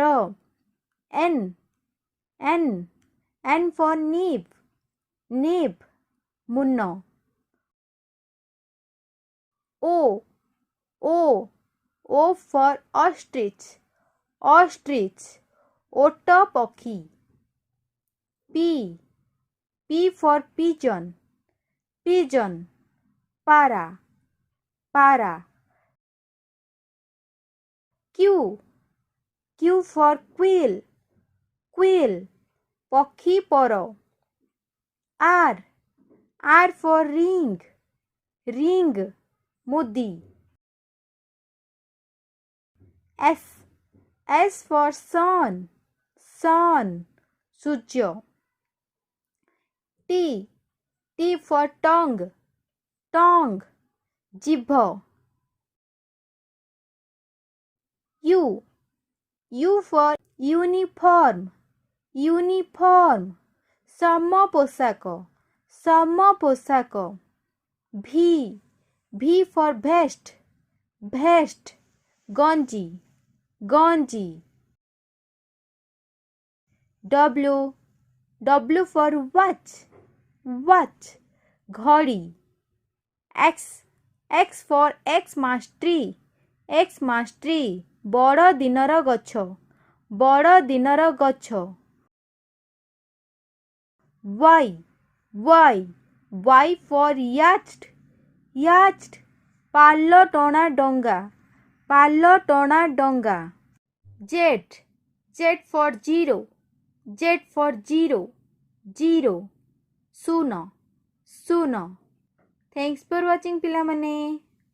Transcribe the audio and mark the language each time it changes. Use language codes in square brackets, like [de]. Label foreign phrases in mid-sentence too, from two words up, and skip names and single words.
[en] N, N, N for nib, nib, ମୁନ। O, O, O for ostrich, ostrich, [or] ଓଟ ପକ୍ଷୀ। [en] P, P for pigeon, pigeon, [or] ପାରା, ପାରା। [en] Q, Q for quail, quail, [or] ପକ୍ଷୀ ପର। [en] R, R for ring, ring, ମୁଦି। S, S for sun, sun, ସୂର୍ଯ୍ୟ। T, T for tongue, tongue, ଜିଭ। U, U for uniform, uniform, [or] ସମ ପୋଷାକ, ସମ ପୋଷାକ। [en] V, V for vest, vest, [or] ଗଞ୍ଜି, ଗଞ୍ଜି। [en] W, W for watch, watch, ଘଡ଼ି। X, X for Xmas tree, Xmas tree, [or] ବଡ଼ ଦିନର ଗଛ, ବଡ଼ ଦିନର ଗଛ। [en] Y, Y, Y for yacht, yacht, [or] ପାଲ ଟଣା ଡଙ୍ଗା, ପାଲ ଟଣା ଡଙ୍ଗା। [en] Z, Z for zero, Z for zero, zero, [or] ଶୂନ, ଶୂନ। [en] Thanks for watching ପିଲାମାନେ।